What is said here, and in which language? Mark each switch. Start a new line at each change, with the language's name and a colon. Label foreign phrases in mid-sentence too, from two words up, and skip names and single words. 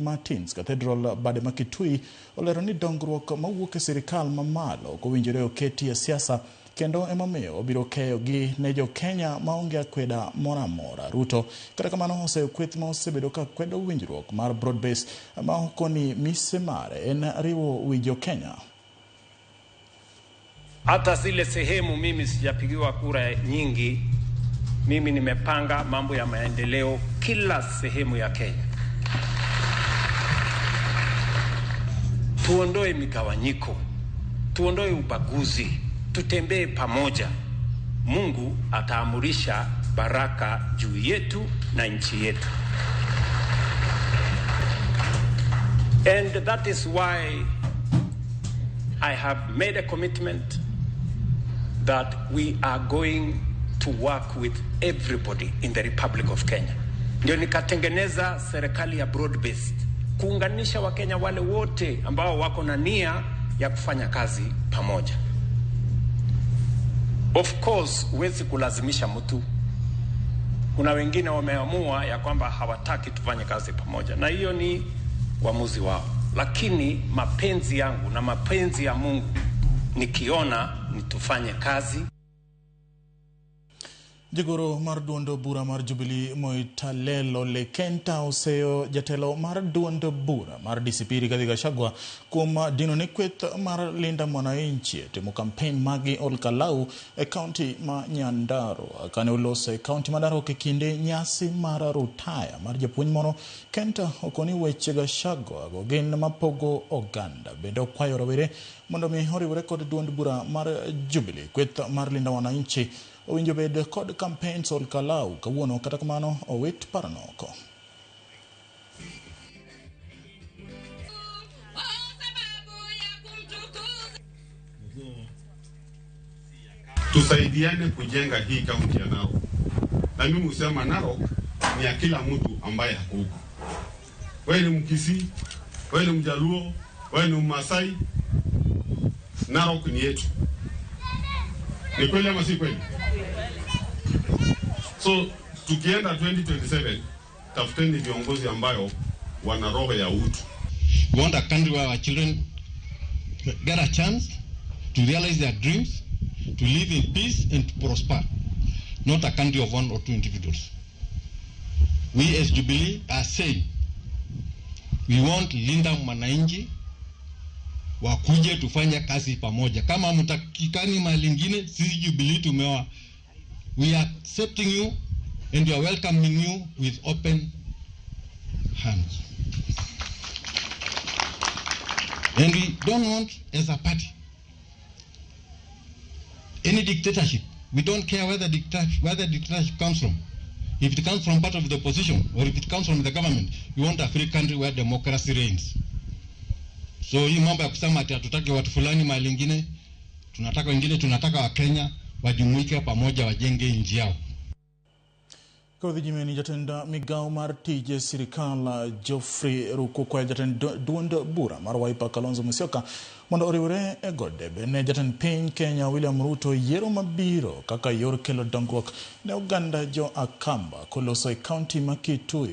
Luo (Kenya and Tanzania): Martin's Cathedral bade makitui olero ni dongruok mawuok e sirikal mamalo kowinjore oketi e siasa kendo emomiyo obiro keyo gi ne jo Kenya maonge akweda moramora. Ruto kata kamano osekweth ma osebedo ka kwedo winjruok mar broad-based ma okoni mise mare en riwo wi jo Kenya.
Swahili: Hata zile sehemu mimi sijapigiwa kura nyingi, mimi nimepanga mambo ya maendeleo kila sehemu ya Kenya. Tuondoe migawanyiko, tuondoe ubaguzi, tutembee pamoja. Mungu ataamurisha baraka juu yetu na nchi yetu.
English: And that is why I have made a commitment that we are going to work with everybody in the Republic of Kenya.
Swahili: Ndio nikatengeneza serikali ya broad-based, kuunganisha Wakenya wale wote ambao wako na nia ya kufanya kazi pamoja.
English: Of course,
Swahili: huwezi kulazimisha mtu. Kuna wengine wameamua ya kwamba hawataki tufanye kazi pamoja, na hiyo ni uamuzi wao. Lakini mapenzi yangu na mapenzi ya Mungu nikiona ni tufanye kazi.
Luo (Kenya and Tanzania): Jagoro mar duondo bura mar Jubilee Moitalelo Lekenta oseo jatelo mar duondo bura mar DCP Rigathi Gachagua kuom dino ni kweth mar linda mwananchi timo campaign magi Olkalau e county ma Nyandarua kane olose e county ma Narok e kinde nyasi mar rutaya mar japuonj moro. Kenta okoni weche Gachagua go gin mapogo oganda bende okwayo rawere mondo mi oriwre kod duond bura mar Jubilee kweth mar linda mwananchi owinjo bed kod campaigns Olkalau kawuono kata kamano owit paranoko.
Swahili: Tusaidiane kujenga hii kaunti ya Narok. Na mimi husema Narok ni ya kila mtu ambaye hako huko. Wewe ni Mkisii, wewe ni Mjaluo, wewe ni Mmasai, Narok ni yetu. Ni kweli ama si kweli? So tukienda 2027 tafuteni viongozi ambayo wana roho ya utu.
English: We want a country where our children get a chance to realize their dreams, to live in peace and to prosper, not a country of one or two individuals. We as Jubilee are saying we want
Swahili: linda mwananchi wakuje tufanya kazi pamoja. Kama mtakikani malingine sisi Jubilee tumewa.
English: We are accepting you and we are welcoming you with open hands. And we don't want as a party any dictatorship. We don't care where the dictatorship comes from. If it comes from part of the opposition or if it comes from the government, we want a free country where democracy reigns.
Swahili: So hii mambo ya kusema ati hatutaki watu fulani mahali ingine, tunataka wengine, tunataka wa Kenya wajumuike pamoja wajenge nchi yao.
Luo (Kenya and Tanzania): Kodhi jimeni jatenda migao mar tije sirikal Geoffrey Ruku kwa jatend duond bura mar Wiper Kalonzo Musyoka mondo oriwre e gode bene jatend piny Kenya William Ruto yiero mabiro kaka yor kelo dongruok ne oganda jo Akamba koloso e kaunti ma Kitui.